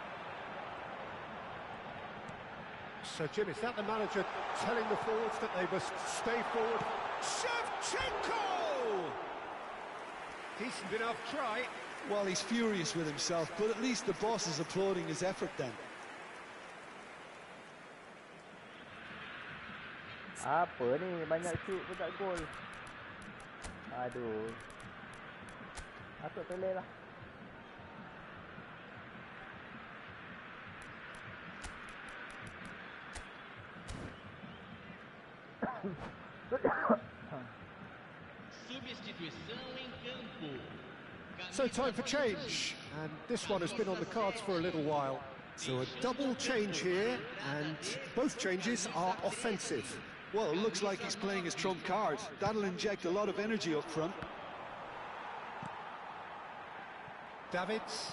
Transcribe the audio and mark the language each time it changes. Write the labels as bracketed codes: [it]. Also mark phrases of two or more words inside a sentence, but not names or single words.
[en] So, Jim, is that the manager telling the forwards that they must stay forward? Shevchenko! Decent enough try. Well, he's furious with himself, but at least the boss is applauding his effort then. [ms] Apa ni? Banyak shoot pun tak gol. Aduh. Masuk toilet lah. [pt] Substituição em campo. [en] So time for change, and this one has been on the cards for a little while. So a double change here, and both changes are offensive. Well, it looks like he's playing his trump card. That'll inject a lot of energy up front. Davids.